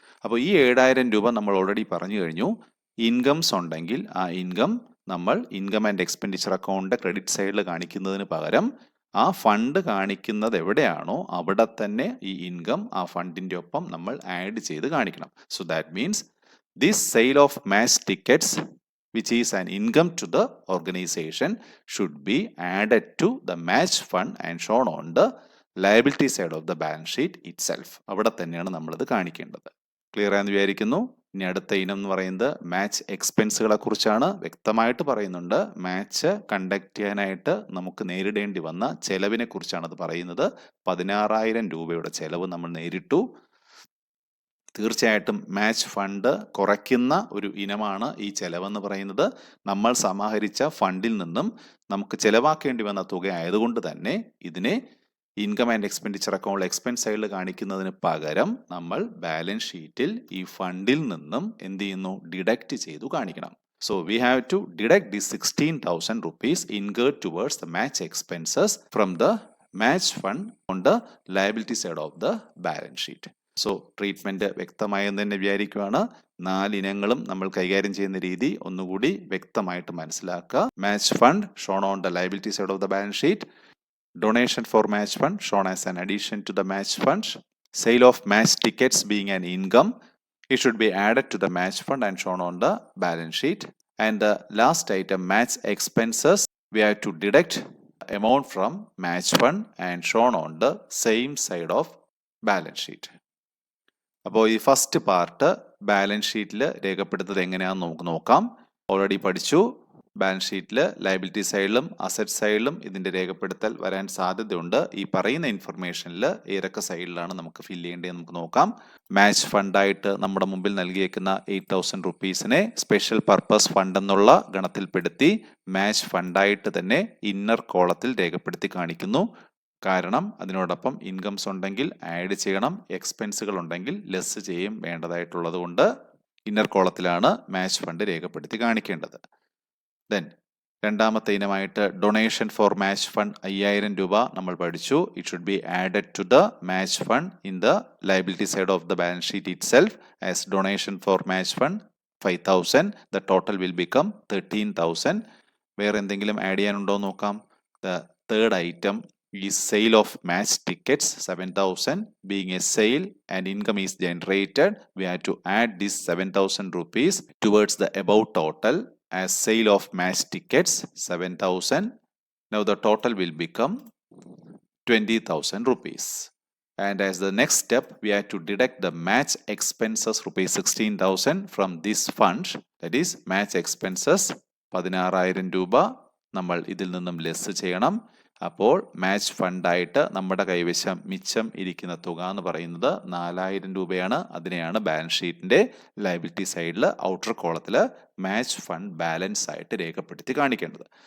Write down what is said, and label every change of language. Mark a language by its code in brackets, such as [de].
[ml] അപ്പോൾ ഈ 7,000 രൂപ നമ്മൾ ഓൾറെഡി പറഞ്ഞു കഴിഞ്ഞു. ഇൻകംസ് ഉണ്ടെങ്കിൽ ആ ഇൻകം നമ്മൾ income and expenditure account credit സൈഡിൽ കാണിക്കുന്നതിന് പകരം ആ ഫണ്ട് കാണിക്കുന്നത് എവിടെയാണോ അവിടെ തന്നെ ഈ ഇൻകം ആ ഫണ്ടിന്റെ ഒപ്പം നമ്മൾ ആഡ് ചെയ്ത് കാണിക്കണം. [en] So that means this sale of match tickets which is an income to the organization should be added to the match fund and shown on the liability side of the balance sheet itself. [ml] അവിടെ തന്നെയാണ് നമ്മളിത് കാണിക്കേണ്ടത്. Clear ആണെന്ന് വിചാരിക്കുന്നു. ഇനി അടുത്ത ഇനം എന്ന് പറയുന്നത് മാച്ച് എക്സ്പെൻസുകളെ കുറിച്ചാണ്. വ്യക്തമായിട്ട് പറയുന്നുണ്ട്, മാച്ച് കണ്ടക്ട് ചെയ്യാനായിട്ട് നമുക്ക് നേരിടേണ്ടി വന്ന ചെലവിനെ കുറിച്ചാണ് അത് പറയുന്നത്. 16,000 രൂപയുടെ ചെലവ് നമ്മൾ നേരിട്ടു. തീർച്ചയായിട്ടും മാച്ച് ഫണ്ട് കുറയ്ക്കുന്ന ഒരു ഇനമാണ് ഈ ചെലവെന്ന് പറയുന്നത്. നമ്മൾ സമാഹരിച്ച ഫണ്ടിൽ നിന്നും നമുക്ക് ചെലവാക്കേണ്ടി വന്ന തുക ആയതുകൊണ്ട് തന്നെ ഇതിനെ income and expenditure account expense സൈഡിൽ കാണിക്കുന്നതിന് പകരം നമ്മൾ ബാലൻസ് ഷീറ്റിൽ ഈ ഫണ്ടിൽ നിന്നും എന്ത് ചെയ്യുന്നു? ഡിഡക്റ്റ് ചെയ്തു കാണിക്കണം. [en] So we have to deduct the 16,000 rupees incurred towards the match expenses from the match fund on the liability side of the balance sheet. [ml] So treatment വ്യക്തമായെന്ന് തന്നെ വിചാരിക്കുകയാണ്. 4 ഇനങ്ങളും നമ്മൾ കൈകാര്യം ചെയ്യുന്ന രീതി ഒന്നുകൂടി വ്യക്തമായിട്ട് മനസ്സിലാക്കുക. [en] Match fund shown on the liability side of the balance sheet. Donation for match fund shown as an addition to the match fund. sale of match tickets being an income, it should be added to the match fund and shown on the balance sheet. And the last item, match expenses, we have to deduct amount from match fund and shown on the same side of balance sheet. [ml] അപ്പോൾ ഈ first part balance ഷീറ്റിൽ രേഖപ്പെടുത്തുന്നത് എങ്ങനെയാണെന്ന് നമുക്ക് നോക്കാം. Already പഠിച്ചു. Balance ഷീറ്റിൽ liability സൈഡിലും അസറ്റ് സൈഡിലും ഇതിൻ്റെ രേഖപ്പെടുത്തൽ വരാൻ സാധ്യതയുണ്ട്. ഈ പറയുന്ന ഇൻഫർമേഷനിൽ ഏതൊക്കെ സൈഡിലാണ് നമുക്ക് ഫില്ല് ചെയ്യേണ്ടതെന്ന് നമുക്ക് നോക്കാം. മാച്ച് ഫണ്ടായിട്ട് നമ്മുടെ മുമ്പിൽ നൽകിയേക്കുന്ന 8,000 റുപ്പീസിനെ സ്പെഷ്യൽ പർപ്പസ് ഫണ്ട് എന്നുള്ള ഗണത്തിൽപ്പെടുത്തി മാച്ച് ഫണ്ടായിട്ട് തന്നെ ഇന്നർ കോളത്തിൽ രേഖപ്പെടുത്തി കാണിക്കുന്നു. കാരണം അതിനോടൊപ്പം ഇൻകംസ് ഉണ്ടെങ്കിൽ ആഡ് ചെയ്യണം, എക്സ്പെൻസുകൾ ഉണ്ടെങ്കിൽ ലെസ് ചെയ്യും വേണ്ടതായിട്ടുള്ളത് കൊണ്ട് ഇന്നർ കോളത്തിലാണ് മാച്ച് ഫണ്ട് രേഖപ്പെടുത്തി കാണിക്കേണ്ടത്. ദെൻ രണ്ടാമത്തെ ഇനമായിട്ട് ഡൊണേഷൻ ഫോർ മാച്ച് ഫണ്ട് 5,000 രൂപ നമ്മൾ പഠിച്ചു. [en] It should be added to the match fund in the liability side of the balance sheet itself as donation for match fund 5,000. The total will become [ml] 13,000. വേറെ എന്തെങ്കിലും add ചെയ്യാനുണ്ടോ എന്ന് നോക്കാം. [en] The third item is sale of match tickets 7,000. Being a sale and income is generated, we have to add this 7,000 rupees towards the above total as sale of match tickets 7,000. Now the total will become 20,000 rupees. And as the next step, we have to deduct the match expenses rupees 16,000 from this fund. That is match expenses [ml] 16,000 രൂപ നമ്മൾ ഇതിൽ നിന്നും less ചെയ്യണം. അപ്പോൾ match ഫണ്ടായിട്ട് നമ്മുടെ കൈവശം മിച്ചം ഇരിക്കുന്ന തുക എന്ന് പറയുന്നത് 4,000 രൂപയാണ്. അതിനെയാണ് ബാലൻസ് ഷീറ്റിന്റെ ലയബിലിറ്റി സൈഡിൽ ഔട്ടർ കോളത്തിൽ മാച്ച് ഫണ്ട് ബാലൻസ് ആയിട്ട് രേഖപ്പെടുത്തി കാണിക്കേണ്ടത്.